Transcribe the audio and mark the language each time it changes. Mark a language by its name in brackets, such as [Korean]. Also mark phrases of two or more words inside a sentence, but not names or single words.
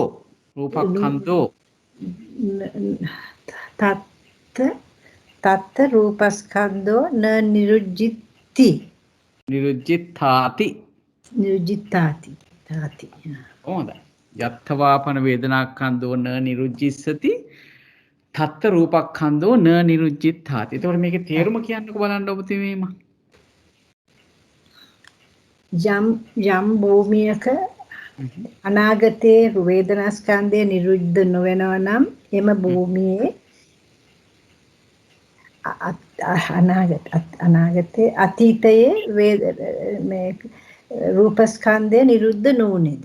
[Pali] රූපස්කන්‍ධෝ තත් රූපස්කන්ධෝ නිරුද්ධිති. නිරුද්ධිතාති. නිරුද්ධිතාති. හොඳයි. යත්තවාපන වේදනාඛන්‍தோ න නිරුද්ධිස්සති. තත්ත රූපස්කන්‍ධෝ න නිරුද්ධිතාති. [Sinhala] එතකොට මේකේ තේරුම කියන්නකෝ බලන්න ඔබතුමීම. යම් භූමියක අනාගතයේ වේදනාස්කන්ධය නිරුද්ධ නොවෙනවා නම් එම භූමියේ අනාගතයේ අතීතයේ මේ රූපස්කන්ධය නිරුද්ධ නොවුනේද?